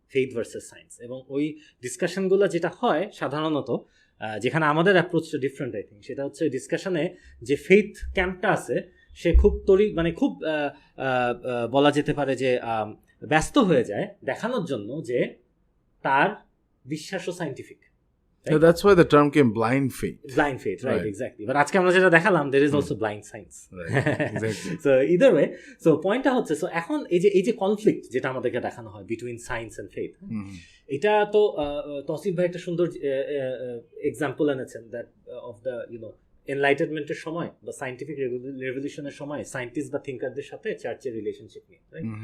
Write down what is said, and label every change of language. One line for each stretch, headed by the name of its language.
Bangla: Faith versus science, এবং ওই ডিসকাশনগুলো যেটা হয় সাধারণত, যেখানে আমাদের অ্যাপ্রোচটা ডিফারেন্ট, আই থিঙ্ক, সেটা হচ্ছে ডিসকাশনে যে ফেইথ ক্যাম্পটা আছে, সে খুব খুব বলা যেতে পারে যে ব্যস্ত হয়ে যায় দেখানোর জন্য যে তার বিশ্বাসও scientific.
English: So that's why the term came blind faith. Blind faith, right, exactly. But
Bangla: আজকে আমরা যেটা দেখালাম,
English: there is also blind science. Right, exactly.
Bangla: So either way, so পয়েন্টটা হচ্ছে, so এখন এই যে কনফ্লিক্ট যেটা আমাদেরকে দেখানো হয়
English: between science and faith,
Bangla: এটা তো তৌসিফ ভাই একটা সুন্দর এক্সাম্পল এনেছেন, that of the এনলাইটেনমেন্টের সময় বা সায়েন্টিফিক রেভলিউশনের সময় সায়েন্টিস্ট বা থিঙ্কারদের সাথে চার্চের রিলেশনশিপ নিয়ে, রাইট?